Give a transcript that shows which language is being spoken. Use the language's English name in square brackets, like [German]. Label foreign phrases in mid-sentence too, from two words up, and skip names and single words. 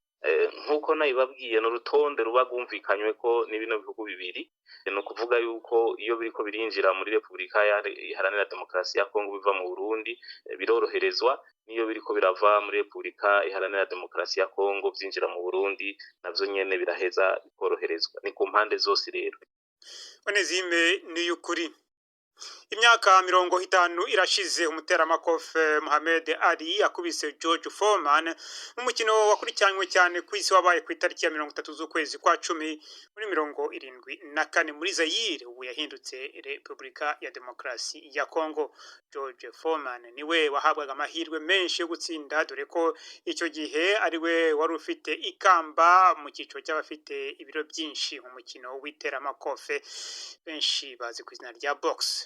[Rundi] Nkuko nabibabwiye n'urutonde ruba rwumvikanywe ko ni bino bihugu bibiri, no kuvuga yuko iyo biriko birinjira muri Republika Iharanira Demokarasi ya Kongo biva mu Burundi biroroherezwa, niyo biriko birava muri Republika Iharanira Demokarasi ya Kongo vyinjira mu Burundi navyo nyene biraheza bikoroherezwa. Ni ku mpande zose rero. [Kinyarwanda] Onezime, ni ukuri imyaka 50 irashize umuteramakofe Mohamed Ali akubise George Foreman mu mukino wakurikiranywe cyane ku isi wabaye ku itariki ya 30 z'ukwezi kwa 10 muri 74 muri Zaire, ubu yahindutse Republika ya Demokarasi ya Kongo. George Foreman niwe wahabwaga amahirwe menshi yo gutsinda, dore ko icyo gihe ariwe wari ufite ikamba mu cyiciro cy'abafite ibiro byinshi mu mukino w'iteramakofe benshi bazi ku izina rya box.